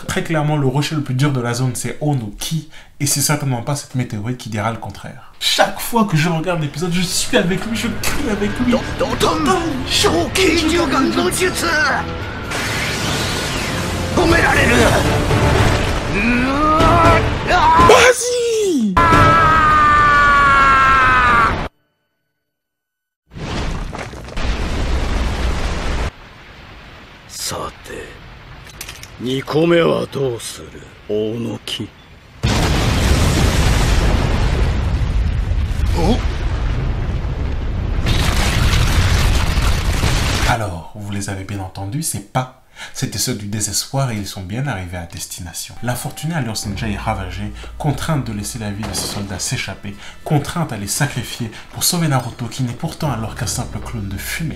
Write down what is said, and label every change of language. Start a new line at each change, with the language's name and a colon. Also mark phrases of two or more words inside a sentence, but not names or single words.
French: Très clairement, le rocher le plus dur de la zone, c'est Onoki. Et c'est certainement pas cette météorite qui dira le contraire. Chaque fois que je regarde l'épisode, je suis avec lui, je crie avec lui. Vas-y!
Japanese: さて2個目はどうする大野木。
French: Alors, vous les avez bien entendus, c'est pas. C'était ceux du désespoir et ils sont bien arrivés à destination. L'infortunée Alliance Ninja est ravagée, contrainte de laisser la vie de ses soldats s'échapper, contrainte à les sacrifier pour sauver Naruto qui n'est pourtant alors qu'un simple clone de fumée.